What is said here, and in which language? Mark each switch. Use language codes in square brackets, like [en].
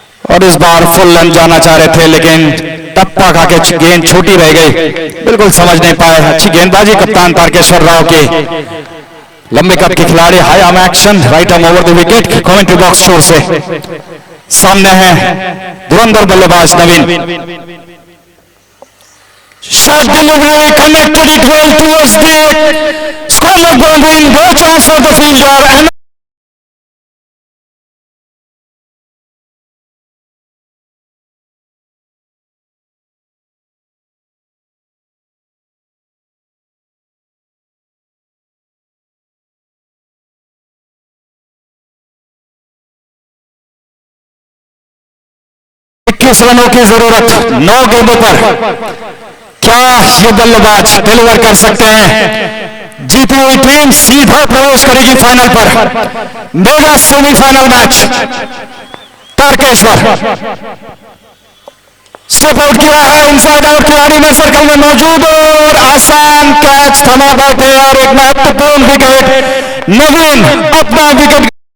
[hi] और इस बार full length जाना चाह रहे थे लेकिन टप्पा खा के गेंद छोटी रह गई, बिल्कुल समझ नहीं पाए। अच्छी गेंदबाजी कप्तान तारकेश्वर राव की। लंबे कद के खिलाड़ी, high arm action, right arm over the wicket. Commentary box छोर से सामने है धुरंधर बल्लेबाज नवीन। [en] Shot delivery connected it well towards the square boundary. No chance for the fielder. [hi] And इक्कीस रनों की जरूरत 9 गेंदों पर। क्या ये बल्लेबाज डिलीवर कर सकते हैं? जीती हुई टीम सीधा प्रवेश करेगी फाइनल पर। Mega semifinal match. Tarkeshwar step out किया है, इनसाइड आउट खिलाड़ी में सर्कल में मौजूद और आसान कैच थमा बैठे और एक महत्वपूर्ण विकेट। नवीन अपना विकेट